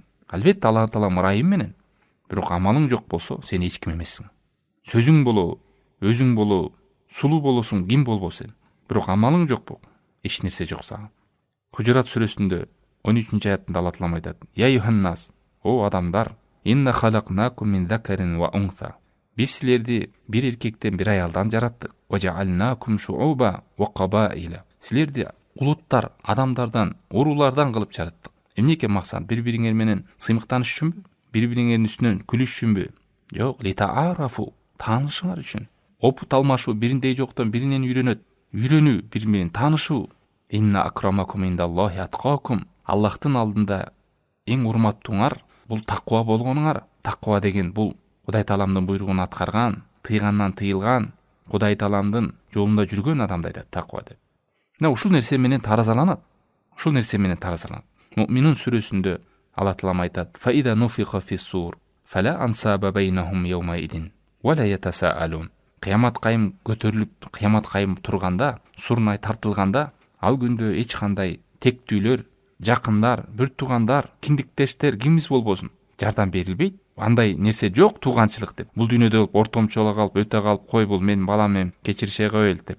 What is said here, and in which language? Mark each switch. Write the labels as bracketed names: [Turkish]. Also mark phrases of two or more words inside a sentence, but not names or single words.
[Kyrgyz] Албетте Аллах Таалам ырайым менен. Бирок амалың жок болсо, сен эч ким эмессиң. Сөзүң болобу, өзүң болобу, сулуу болосуң, ким болбосуң. Бирок амалың жок болуп, эч нерсе жок сага. Хужурат сүрөсүндө 13-аятында Аллах Таалам айтат: [Arabic] "يا أيها الناس, [Kyrgyz] о адамдар, [Arabic] إنا خلقناكم من ذكر وأنثى." [Kyrgyz] Биз силерди бир эркектен, бир аялдан жараттык. [Arabic] وجعلناكم شعوبا وقبائل. [Kyrgyz] Силерди улуттар, адамдардан, уруулардан кылып жараттык. Эмнеге максат? Бири-бириңер менен сыймыктаныш үчүнбү? Бири-бириңердин үстүнөн күлүш үчүнбү? Жок, литаарафу, таанышыңар үчүн. Опут алмашуу, бириндей жоктон биринен үйрөнүү, бири менен таанышуу. [Arabic] إن أكرمكم عند الله أتقاكم. [Kyrgyz] Аллахтын алдында эң урматтууңар бул таква болгонуңар. Таква деген бул Кудай Тааламдын буйругун аткарган, тыйгандан тыйылган, Кудай Тааламдын жолунда жүргөн адамды айтат таква деп. Ушул нерсе менен таразаланат. Муъминун сүрөсүндө Аллах Таалам айтат: [Arabic] "فإذا نفخ في الصور فلا أنساب بينهم يومئذ ولا يتساءلون." [Kyrgyz] Кыямат кайым көтөрүлүп, кыямат кайым турганда, сурнай тартылганда, ал күндө эч кандай тектүүлөр, жакындар, бир туугандар, киндиктештер кимиз болбосун, жардам берилбейт. Андай нерсе жок, тууганчылык деп. Бул дүйнөдө ортомчоло калып, өтө калып, кой бул мен балам эм, кечиришe коелу деп.